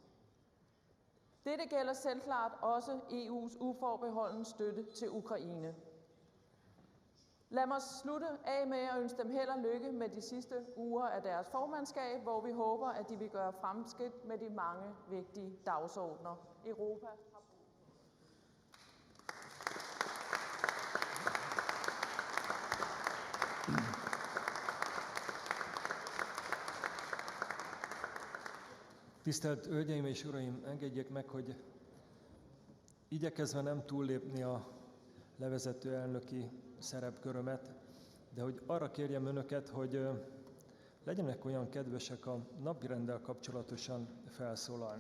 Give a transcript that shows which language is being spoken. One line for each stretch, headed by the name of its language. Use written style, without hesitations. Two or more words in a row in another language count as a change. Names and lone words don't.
Danish: Dette gælder selvklart også EU's uforbeholdne støtte til Ukraine. Lad mig slutte af med at ønske dem held og lykke med de sidste uger af deres formandskab, hvor vi håber, at de vil gøre fremskridt med de mange vigtige dagsordener. Europa har
Hungarian: Tisztelt Hölgyeim és Uraim, engedjék meg, hogy igyekezve nem túllépni a levezető elnöki szerepkörömet, de hogy arra kérjem Önöket, hogy legyenek olyan kedvesek a napirenddel kapcsolatosan felszólalni.